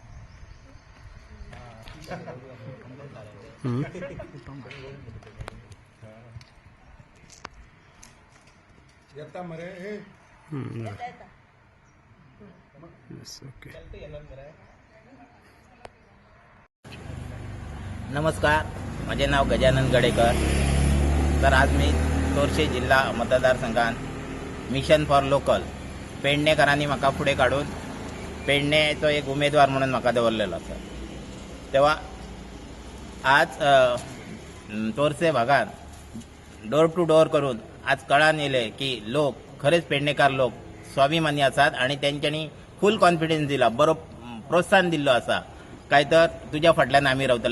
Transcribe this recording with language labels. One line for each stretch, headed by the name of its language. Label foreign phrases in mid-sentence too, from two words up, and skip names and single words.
Konkani: येता मरे हे
Marathi: नमस्कार, माझे नाव गजानन गडेकर.
Konkani: तर आज मी तोरशे जिल्हा मतदारसंघात मिशन फॉर लोकल पेडणेकरांनी म्हाका फुडें काडून पेडणेचो एक उमेदवार म्हणून म्हाका दवरलेलो आसा. तेव्हा आज तोरसे भागात
English: door to door
Konkani: करून आज कळान येयले की लोक खरेच पेडणेकार लोक स्वाभिमानी आसात आणि त्यांच्यानी
English: full confidence
Konkani: दिला, बरो प्रोत्साहन दिल्लो आसा काय तर तुज्या फाटल्यान आमी रावतले.